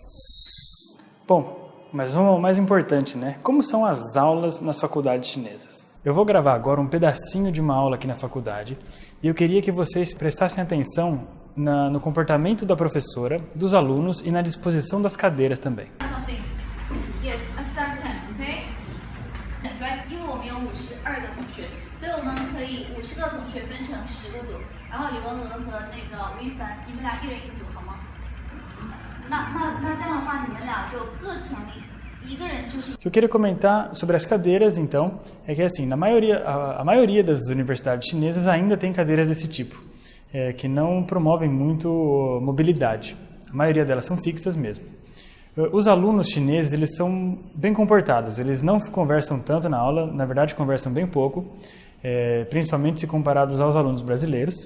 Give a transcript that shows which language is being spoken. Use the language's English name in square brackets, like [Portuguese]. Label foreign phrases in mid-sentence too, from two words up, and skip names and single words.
[Portuguese] Bom, mas vamos ao mais importante, né? Como são as aulas nas faculdades chinesas? Eu vou gravar agora um pedacinho de uma aula aqui na faculdade e eu queria que vocês prestassem atenção no comportamento da professora, dos alunos e na disposição das cadeiras também. [English] Yes, start time, okay? That's right. [Chinese] 因为我们有52个同学，所以我们可以50个同学分成10个组，然后李文娥和那个吴亦凡，你们俩一人一组，好吗？那这样的话，你们俩就各抢一个人就是。 [Portuguese] O que eu queria comentar sobre as cadeiras, então, é que assim, a maioria das universidades chinesas ainda tem cadeiras desse tipo, que não promovem muito mobilidade. A maioria delas são fixas mesmo. Os alunos chineses, eles são bem comportados, eles não conversam tanto na aula, na verdade conversam bem pouco, principalmente se comparados aos alunos brasileiros.